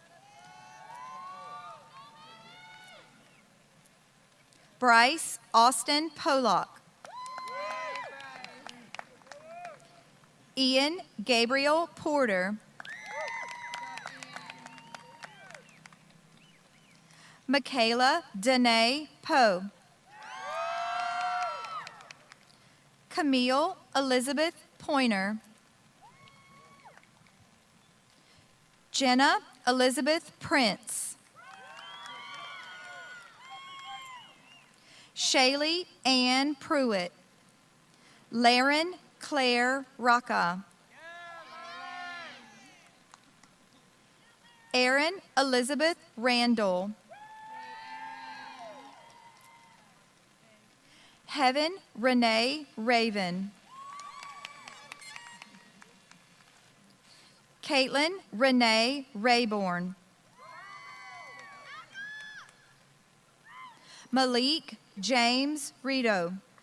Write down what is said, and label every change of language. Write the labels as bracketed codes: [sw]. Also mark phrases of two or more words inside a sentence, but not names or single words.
[en] Bryce Austin Pollock. Ian Gabriel Porter. Michaela Danae Poe. Camille Elizabeth Pointer. Jenna Elizabeth Prince. Shaylee Ann Pruitt. Laren Claire Rocca. Erin Elizabeth Randall. Heaven Renee Raven. Caitlin Renee Rayborn. Malik James Rito.